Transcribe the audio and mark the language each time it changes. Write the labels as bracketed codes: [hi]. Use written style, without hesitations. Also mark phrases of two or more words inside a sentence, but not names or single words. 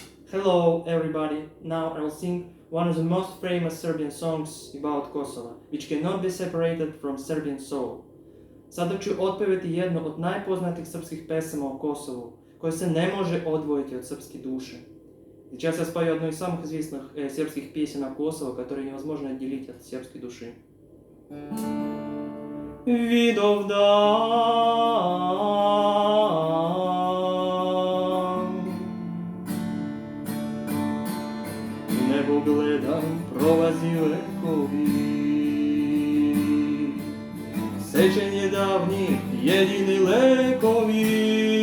[en] Hello everybody, now I will sing one of the most famous Serbian songs about Kosovo, which cannot be separated from Serbian soul. [sr] Sada ću otpevati jednu od najpoznatijih srpskih pesama o Kosovu, koja se ne može odvojiti od srpske duše. [ru] Сейчас я спою одну из самых известных сербских песен о Kosovo, которые невозможно отделить от сербской души. [sr] Vidovdan, nebo gledam, prolazi vekovi, sećanje davnih, jedini lekovi.